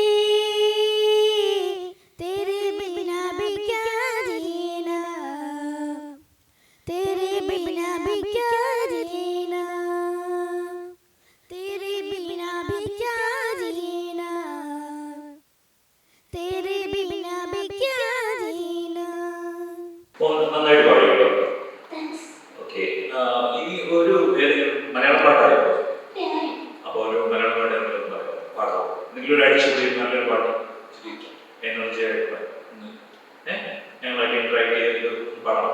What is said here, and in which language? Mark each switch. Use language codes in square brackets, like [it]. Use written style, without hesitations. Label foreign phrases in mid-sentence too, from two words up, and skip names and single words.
[hi] तेरे बिना भी क्या जीना, तेरे बिना भी क्या जीना, तेरे बिना भी क्या जीना, तेरे बिना भी क्या जीना. [ml] നന്നായിട്ട് പാടിയോ? [en] Thanks. [ml] ഓക്കെ. ഇനി ഒരു മലയാളം പാട്ടായോ? [en] Yeah. [ml] അപ്പോൾ ഒരു മലയാളം പാട്ട് എന്തെങ്കിലും പാടാം. എന്തെങ്കിലും ഒരു അടിച്ചു നല്ലൊരു പാട്ട് എനർജി ആയിട്ട് ഞങ്ങളായിട്ട് ഇന്ററാക്ട് ചെയ്ത് പാടാം.